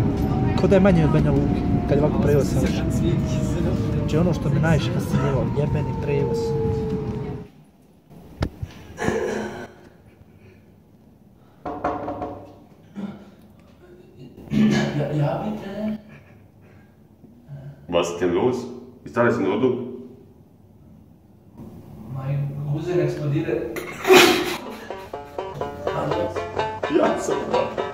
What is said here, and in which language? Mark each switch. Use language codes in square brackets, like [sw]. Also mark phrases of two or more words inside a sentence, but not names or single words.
[bs] Ko da je manje od Banja Luke, kad je ovako prevoz savršen. Znači, ono što me najviše fasciniralo, jebeni prevoz. Javite. [de] Was ist denn los? Ist alles in Ordnung? Mein Cousin explodiert. Ja, so.